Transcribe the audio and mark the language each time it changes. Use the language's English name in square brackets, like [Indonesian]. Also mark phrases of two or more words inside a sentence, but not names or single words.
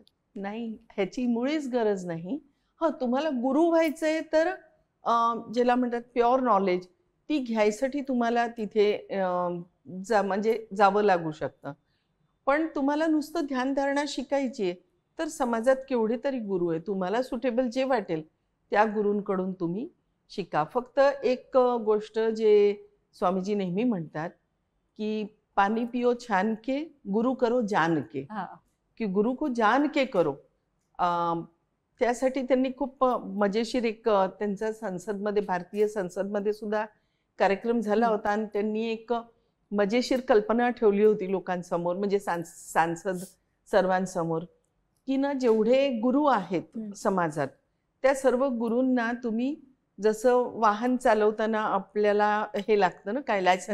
[Marathi] नाही, ह्याची मुळीच गरज नाही. तुम्हाला गुरु व्हायचंय तर ज्याला म्हणतात [English] pure knowledge [Marathi] ती घ्यायसाठी तुम्हाला तिथे म्हणजे जावं लागू शकतं. पण तुम्हाला नुसतं ध्यानधारणा शिकायची आहे, तर समाजात केवढे तरी गुरु आहेत. तुम्हाला सुटेबल जे वाटेल त्या गुरूंकडून तुम्ही शिका. फक्त एक गोष्ट जे स्वामीजी नेहमी म्हणतात, की [Hindi] "पानी पियो छान के, गुरु करो जान के." हां. की गुरु को जान के करो. [Marathi] त्यासाठी त्यांनी खूप मजेशीर एक त्यांचा संसदमध्ये भारतीय संसदमध्ये सुद्धा कार्यक्रम झाला हं. होता आणि त्यांनी एक मजेशीर कल्पना ठेवली होती लोकांसमोर म्हणजे सांसद सर्वांसमोर, की ना जेवढे गुरु आहेत समाजात त्या सर्व गुरूंना तुम्ही जसं वाहन चालवताना आपल्याला हे लागतं ना काय लायसन्स